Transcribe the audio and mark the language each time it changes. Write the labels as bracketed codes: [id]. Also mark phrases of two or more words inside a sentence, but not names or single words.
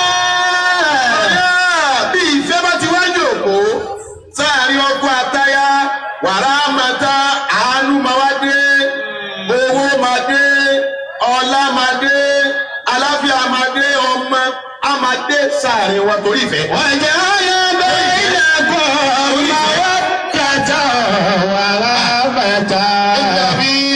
[yo] Bí ìfẹ́ bá ti wá jòkó sáàrin ọkọ àtaya wàrà màtá àánú máa wá dé owó máa dé ọlá máa dé àlàáfíà máa dé ọmọ á máa dé sáàrin wọn torí ìfẹ́. [ar] وجعل بينكم مودة ورحمة. Fi